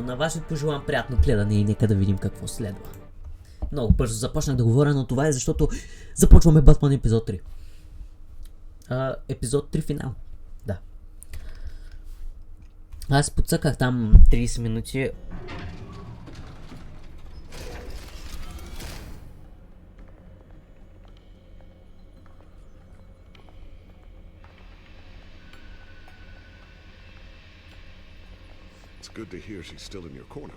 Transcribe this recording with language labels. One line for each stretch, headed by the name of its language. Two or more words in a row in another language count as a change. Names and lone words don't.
Bulgarian: На вас ви пожелавам приятно гледане и нека да видим какво следва. Много бързо започнах да говоря, но това е защото започваме Батман епизод 3. Епизод 3 финал. Да. Аз подсъках там 30 минути.
English: Good to hear she's still in your corner.